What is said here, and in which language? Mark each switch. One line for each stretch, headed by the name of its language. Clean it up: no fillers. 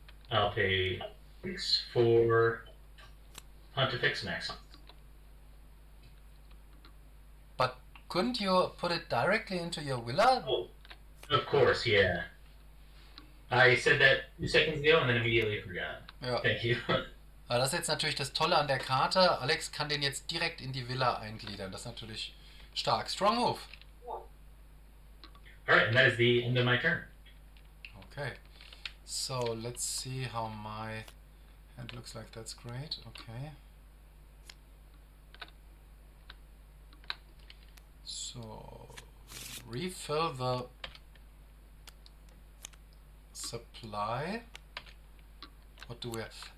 English: I'll pay 6 for Pontifex Maximus. But couldn't you put it directly into your villa? Oh, of course, yeah. I said that 2 seconds ago and then immediately forgot.
German: Ja.
English: Thank you.
German: Aber das ist jetzt natürlich das Tolle an der Karte. Alex kann den jetzt direkt in die Villa eingliedern. Das ist natürlich stark.
English: Strong move. Alright, and that is the end of my turn. Okay. So let's see how my hand looks like. That's great. Okay. So refill the supply. What do we have?